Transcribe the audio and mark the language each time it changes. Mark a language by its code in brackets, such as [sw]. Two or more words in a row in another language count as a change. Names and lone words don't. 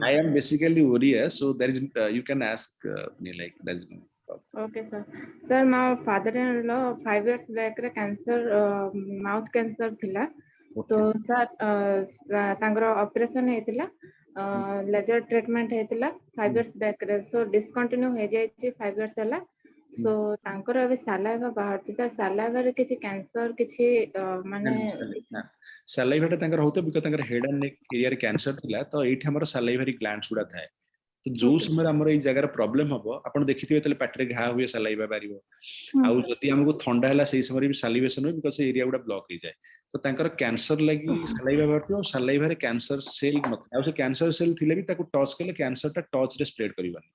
[en] I am basically Oriya, so there is you can ask me like that is no problem. Okay, sir. Sir, my father-in-law 5 years back cancer, mouth cancer thila. So, sir, tangro operation ହେଇଥିଲା, laser treatment ହେଇଥିଲା 5 years back ରେ. [or] So discontinue ହେଇଯାଇଛି 5 years ହେଲା. So ତାଙ୍କର ଏବେ saliva ବାହାରୁଛି, sir. saliva ରେ କିଛି cancer କିଛି ମାନେ ସାଲାଇଭା ଟା ତାଙ୍କର ହଉଥିବ because ତାଙ୍କର [en] head and neck area [or] ରେ କ୍ୟାନ୍ସର ଥିଲା, ତ ଏଇଠି ଆମର [en] salivary glands [or] ଗୁଡା ଥାଏ। ତ ଯୋଉ ସମୟରେ ଆମର ଏଇ ଜାଗାର ପ୍ରୋବ୍ଲେମ ହବ, ଆପଣ ଦେଖିଥିବେ ତାହେଲେ ପାଟିରେ ଘା ହୁଏ, ସାଲାଇଭା ବାହାରିବ। ଆଉ ଯଦି ଆମକୁ ଥଣ୍ଡା ହେଲା ସେଇ ସମୟରେ ବି ସାଲିଭେସନ ହୁଏ because ସେ ଏରିଆ ଗୁଡା ବ୍ଲକ ହେଇଯାଏ। ତ ତାଙ୍କର କ୍ୟାନ୍ସର ଲାଗି ସାଲାଇଭା ବାହାରୁଥିବ, ଆଉ ସାଲାଇଭାରେ [en] cancer cell [or] ନଥାଏ। ଆଉ ସେ [en] cancer cell [or] ଥିଲେ ବି ତାକୁ ଟଚ୍ କଲେ କ୍ୟାନ୍ସରଟା ଟଚ୍ ରେ ସ୍ପ୍ରେଡ୍ କରିବନି।